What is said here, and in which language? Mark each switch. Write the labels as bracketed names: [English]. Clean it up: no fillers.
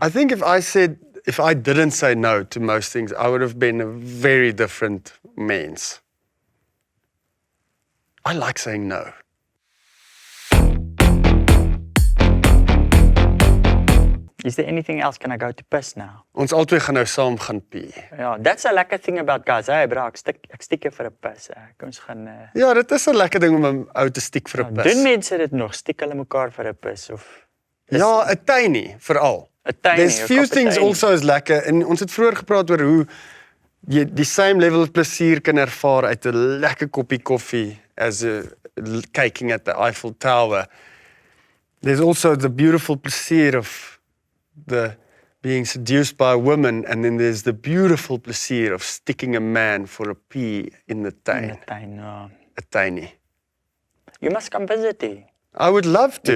[English] I think if I didn't say no to most things, I would have been a very different mens. I like saying no. Is there anything else? Can I go to piss now? [Afrikaans] Ons albei gaan nou saam gaan pee. [English] Yeah, that's a lekker thing about guys. Hey bro, [Afrikaans] ek stiek jou vir 'n pis. Kom ons gaan... Ja, dit is 'n lekker ding om 'n ou te stiek vir 'n pis. Doen mense dit nog? Stiek hulle mekaar vir 'n pis? Of Ja, 'n tuinie veral. 'n tuinie? [English] There's few things also is lekker. [Afrikaans] En ons het vroeër gepraat oor hoe jy die [English] same level of [Afrikaans] plesier kan ervaar uit 'n lekker koppie koffie as kyking [English] at the Eiffel Tower. There's also the beautiful plezier of the being seduced by a woman, and then there's the beautiful plezier of sticking a man for a pee in the tuin. In the tuin, ja. [Afrikaans] 'n tuinie. [English] You must come visit here. I would love to.